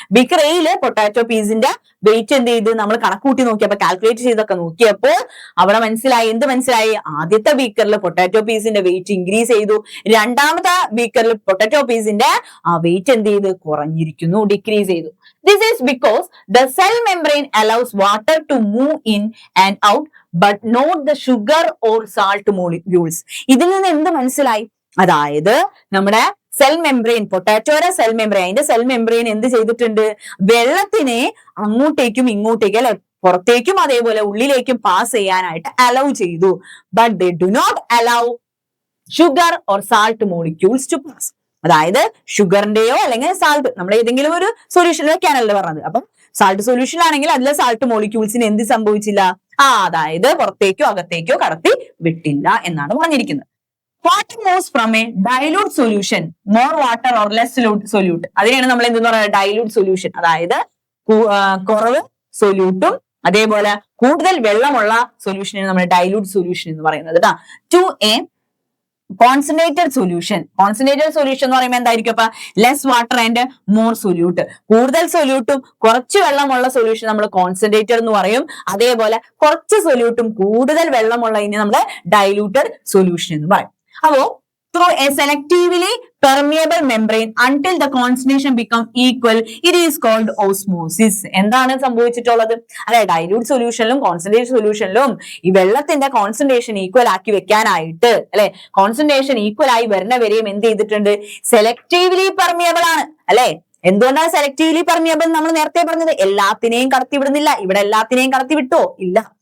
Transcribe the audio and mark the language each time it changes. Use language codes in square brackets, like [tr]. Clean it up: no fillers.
[ml] Beaker എയില് potato പീസിന്റെ wait എന്ത് ചെയ്ത് നമ്മൾ കണക്കൂട്ടി നോക്കിയപ്പോ, കാൽക്കുലേറ്റ് ചെയ്തൊക്കെ നോക്കിയപ്പോൾ അവിടെ മനസ്സിലായി, എന്ത് മനസ്സിലായി? ആദ്യത്തെ ബീക്കറിൽ പൊട്ടാറ്റോ പീസിന്റെ വെയിറ്റ് ഇൻക്രീസ് ചെയ്തു, രണ്ടാമത്തെ ബീക്കറിൽ പൊട്ടാറ്റോ പീസിന്റെ ആ വെയിറ്റ് എന്ത് ചെയ്ത് കുറഞ്ഞിരിക്കുന്നു, ഡിക്രീസ് ചെയ്തു. [en] This is because the cell membrane allows water to move in and out but not the sugar or salt molecules. [ml] ഇതിൽ നിന്ന് എന്ത് മനസ്സിലായി? അതായത് നമ്മുടെ സെൽ മെംബ്രെയിൻ, പൊട്ടാറ്റോയുടെ സെൽ മെംബ്രെയിൻ, അതിന്റെ സെൽ മെംബ്രെയിൻ എന്ത് ചെയ്തിട്ടുണ്ട്? വെള്ളത്തിനെ അങ്ങോട്ടേക്കും ഇങ്ങോട്ടേക്കും അല്ലെ, പുറത്തേക്കും അതേപോലെ ഉള്ളിലേക്കും പാസ് ചെയ്യാനായിട്ട് അലൗ ചെയ്തു. [en] But they do not allow sugar or salt molecules to pass. [ml] അതായത് ഷുഗറിന്റെയോ അല്ലെങ്കിൽ സാൾട്ട്, നമ്മൾ ഏതെങ്കിലും ഒരു സൊല്യൂഷൻ വെക്കാനല്ലേ പറഞ്ഞത്. അപ്പം സാൾട്ട് സൊല്യൂഷൻ ആണെങ്കിൽ അതിലെ സാൾട്ട് മോളിക്യൂൾസിന് എന്ത് സംഭവിച്ചില്ല? അതായത് പുറത്തേക്കോ അകത്തേക്കോ കടത്തി വിട്ടില്ല എന്നാണ് പറഞ്ഞിരിക്കുന്നത്. [en] Water moves from a dilute solution more water or less solute. [ml] അതിനെയാണ് നമ്മൾ എന്തെന്ന് പറയുന്നത്? [en] Dilute solution. [ml] അതായത് കുറവ് സൊല്യൂട്ടും അതേപോലെ കൂടുതൽ വെള്ളമുള്ള സൊല്യൂഷനാണ് നമ്മൾ ഡൈലൂട്ട് സൊല്യൂഷൻ എന്ന് പറയുന്നത്. [en] To a concentrated solution. Concentrated solution [ml] എന്ന് പറയുമ്പോൾ എന്തായിരിക്കും? അപ്പൊ [en] Less water and more solute. [ml] കൂടുതൽ സൊല്യൂട്ടും കുറച്ച് വെള്ളമുള്ള സൊല്യൂഷൻ നമ്മൾ കോൺസെൻട്രേറ്റഡ് എന്ന് പറയും. അതേപോലെ കുറച്ച് സൊല്യൂട്ടും കൂടുതൽ വെള്ളമുള്ളതിനെ നമ്മൾ ഡൈലൂട്ടഡ് സൊല്യൂഷൻ എന്ന് പറയും. അപ്പോ [en] through a selectively permeable membrane until the concentration become equal, it is called osmosis. [ml] എന്താണ് സംഭവിച്ചിട്ടുള്ളത്? അല്ലെ, ഡൈലൂട്ട് സൊല്യൂഷനിലും കോൺസെൻട്രേറ്റഡ് സൊല്യൂഷനിലും ഈ വെള്ളത്തിന്റെ കോൺസെൻട്രേഷൻ ഈക്വൽ ആക്കി വെക്കാനായിട്ട്, അല്ലെ, കോൺസെൻട്രേഷൻ ഈക്വൽ ആയി വരുന്ന വരെയും എന്ത് ചെയ്തിട്ടുണ്ട്? സെലക്റ്റീവ്ലി പെർമിയബിൾ ആണ്. അല്ലെ, എന്തുകൊണ്ടാണ് സെലക്റ്റീവ്ലി പെർമിയബിൾ? നമ്മൾ നേരത്തെ പറഞ്ഞത് എല്ലാത്തിനെയും കടത്തിവിടുന്നില്ല. ഇവിടെ എല്ലാത്തിനെയും കടത്തിവിട്ടോ? ഇല്ല.